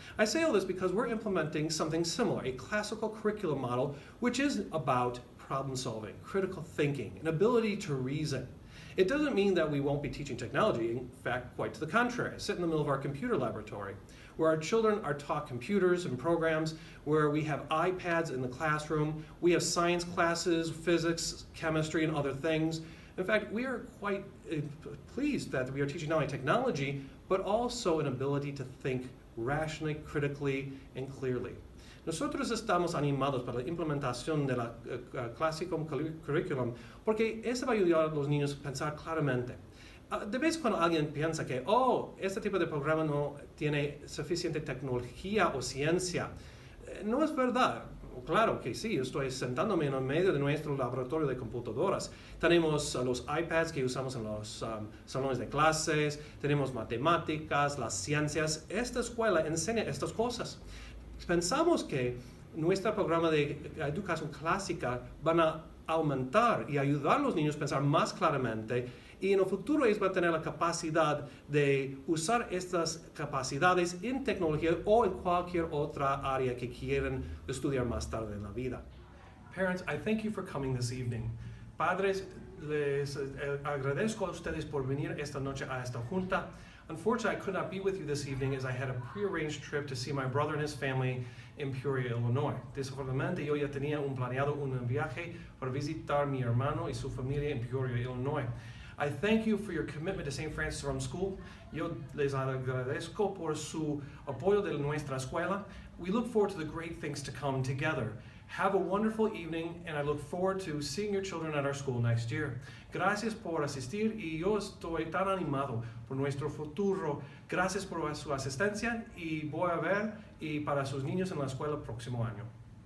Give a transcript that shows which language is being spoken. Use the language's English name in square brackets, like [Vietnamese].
[English] I say all this because we're implementing something similar, a classical curriculum model, which is about problem solving, critical thinking, an ability to reason. It doesn't mean that we won't be teaching technology. In fact, quite to the contrary. I sit in the middle of our computer laboratory, where our children are taught computers and programs, where we have iPads in the classroom, we have science classes, physics, chemistry, and other things. In fact, we are quite pleased that we are teaching not only technology, but also an ability to think rationally, critically, and clearly. [Spanish] Nosotros estamos animados para la implementación de la clásico curriculum porque eso va a ayudar a los niños a pensar claramente. De vez cuando alguien piensa que, este tipo de programa no tiene suficiente tecnología o ciencia, no es verdad. Claro que sí, estoy sentándome en el medio de nuestro laboratorio de computadoras. Tenemos los iPads que usamos en los salones de clases, tenemos matemáticas, las ciencias. Esta escuela enseña estas cosas. Pensamos que nuestro programa de educación clásica van a aumentar y ayudar a los niños a pensar más claramente, y en el futuro ellos van a tener la capacidad de usar estas capacidades en tecnología o en cualquier otra área que quieran estudiar más tarde en la vida. [English] Parents, I thank you for coming this evening. [Spanish] Padres, les agradezco a ustedes por venir esta noche a esta junta. [English] Unfortunately, I could not be with you this evening as I had a prearranged trip to see my brother and his family in Peoria, Illinois. [Spanish] Desafortunadamente, yo ya tenía planeado un viaje para visitar a mi hermano y su familia en Peoria, Illinois. [English] I thank you for your commitment to St. Francis Rome School. [Spanish] Yo les agradezco por su apoyo de nuestra escuela. [English] We look forward to the great things to come together. Have a wonderful evening, and I look forward to seeing your children at our school next year. [Spanish] Gracias por asistir, y yo estoy tan animado por nuestro futuro. Gracias por su asistencia, y voy a ver y para sus niños en la escuela el próximo año.